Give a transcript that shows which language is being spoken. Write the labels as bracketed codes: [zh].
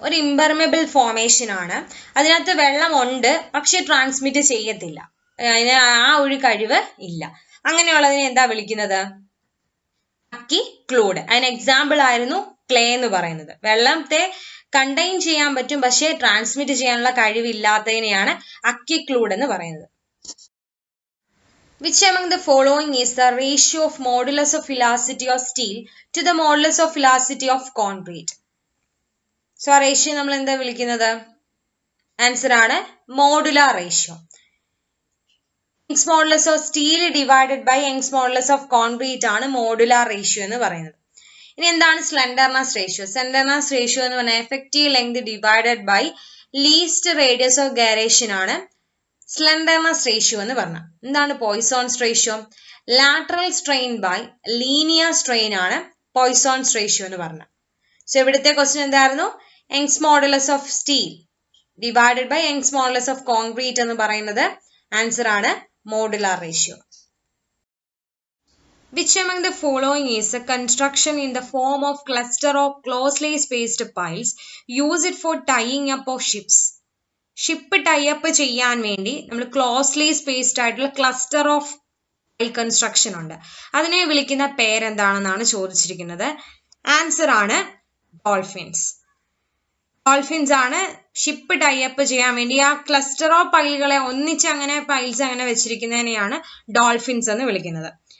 [ml] ഒരു impermeable formation ആണ്, അതിനകത്ത് വെള്ളം ഉണ്ട് പക്ഷെ ട്രാൻസ്മിറ്റ് ചെയ്യത്തില്ല, അതിന് ആ ഒരു കഴിവ് ഇല്ല. അങ്ങനെയുള്ളതിനെ എന്താ വിളിക്കുന്നത്? അക്കിക്ലൂഡ്. അതിന് എക്സാമ്പിൾ ആയിരുന്നു ക്ലേ എന്ന് പറയുന്നത്. വെള്ളത്തെ കണ്ടെയ്ൻ ചെയ്യാൻ പറ്റും പക്ഷെ ട്രാൻസ്മിറ്റ് ചെയ്യാനുള്ള കഴിവില്ലാത്തതിനെയാണ് അക്കിക്ലൂഡ് എന്ന് പറയുന്നത്. [en] Which among the following is the ratio of modulus of elasticity of steel to the modulus of elasticity of concrete? [ml] So ആ റേഷ്യോ നമ്മൾ എന്താ വിളിക്കുന്നത്? ആൻസർ ആണ് modular ratio. Young's modulus of steel divided by Young's modulus of concrete ആണ് modular ratio എന്ന് പറയുന്നത്. ഇനി എന്താണ് സ്ലെൻഡർനെസ് റേഷ്യോ? സ്ലെൻഡർനെസ് റേഷ്യോ എന്ന് പറഞ്ഞാൽ effective length divided by least radius of gyration ആണ് സ്ലെൻഡർനെസ് റേഷ്യോ എന്ന് പറഞ്ഞാൽ. എന്താണ് പോയ്സോൺസ് ratio? Lateral strain by linear strain ആണ് പോയ്സോൺസ് റേഷ്യോ എന്ന് പറഞ്ഞാൽ. സോ ഇവിടുത്തെ ക്വസ്റ്റ്യൻ എന്തായിരുന്നു? Young's modulus of steel divided by Young's modulus of concrete എന്ന് പറയുന്നത് ആൻസർ ആണ് modular ratio. Which among the following is a construction in the form of cluster of closely spaced piles used for tying up of ships? Ship tie up ചെയ്യാൻ വേണ്ടി നമ്മൾ closely spaced ആയിട്ടുള്ള cluster of pile construction ഉണ്ട്. അതിനെ വിളിക്കുന്ന പേരെന്താണെന്നാണ് ചോദിച്ചിരിക്കുന്നത്. Answer ആണ് dolphins. Dolphins ആണ് ഷിപ്പ് ടൈ അപ്പ് ചെയ്യാൻ വേണ്ടി ആ ക്ലസ്റ്റർ ഓഫ് പൈലുകളെ ഒന്നിച്ച് അങ്ങനെ പൈൽസ് അങ്ങനെ വെച്ചിരിക്കുന്നതിനെയാണ് ഡോൾഫിൻസ് എന്ന് വിളിക്കുന്നത്.